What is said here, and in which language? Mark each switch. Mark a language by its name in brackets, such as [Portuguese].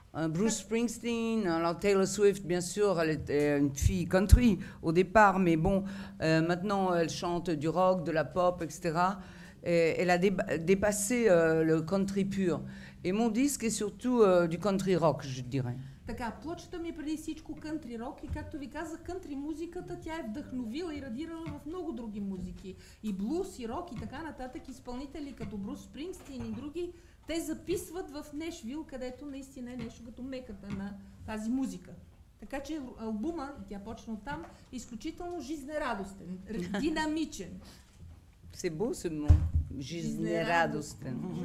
[French] Bruce Springsteen, alors Taylor Swift, bien sûr, elle était une fille country au départ, mais bon, maintenant elle chante du rock, de la pop, etc. Et elle a dépassé le country pur. Et mon disque est surtout du country rock, je dirais. [Bulgarian] Така, плочата ми е преди всичко кънтри рок и както ви казах, кънтри музиката, тя е вдъхновила и радирала в много други музики. И блуз, и рок, и така нататък, изпълнители като Брус Спрингстин и други, те записват в Нешвил, където наистина е нещо като меката на тази музика. Така че албума, и тя почна от там, е изключително жизнерадостен, динамичен. [French] C'est beau ce mot, [Bulgarian] жизнерадостен.